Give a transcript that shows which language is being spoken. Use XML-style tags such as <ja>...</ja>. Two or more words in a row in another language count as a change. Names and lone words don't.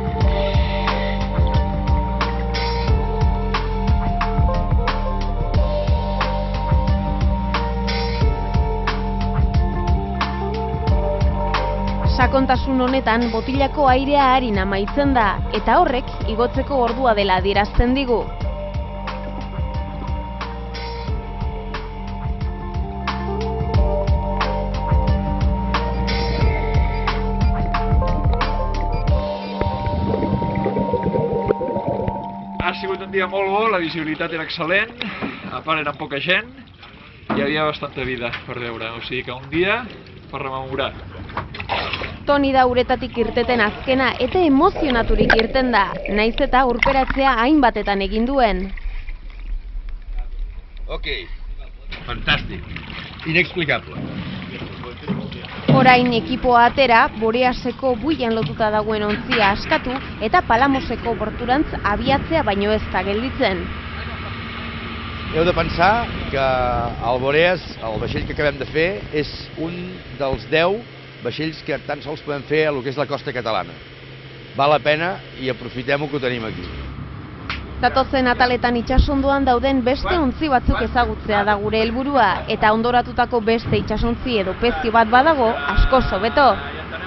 <eu>Sakontasun honetan botilako airea arin amaitzen da, eta horrek igotzeko ordua dela adierazten digu.</eu> <ca>Ha sigut un dia molt bo, la visibilitat era excel·lent, a part era poca gent, hi havia bastanta vida per veure, o sigui que un dia per rememorar.</ca> <eu>Toni da uretatik irteten azkena eta emozionaturik irten da, naiz eta urperatzea hainbatetan egin duen.</eu> <ca>Ok, fantàstic, inexplicable.</ca> <eu>Orain ekipoa atera, Boreaseko buian lotuta dagoen ontzia askatu eta Palamoseko porturantz abiatzea baino ez da gelditzen.</eu> <ca>Heu de pensar que el Boreas, el vaixell que acabem de fer, és un dels 10 vaixells que tan sols podem fer a lo que és la costa catalana. Val la pena i aprofitem-ho que ho tenim aquí.</ca> <eu>Datozen ataletan itsasondoan dauden beste ontzi batzuk ezagutzea da gure helburua, eta ondoratutako beste itsasontzi edo pezio bat badago, askoz hobeto.</eu>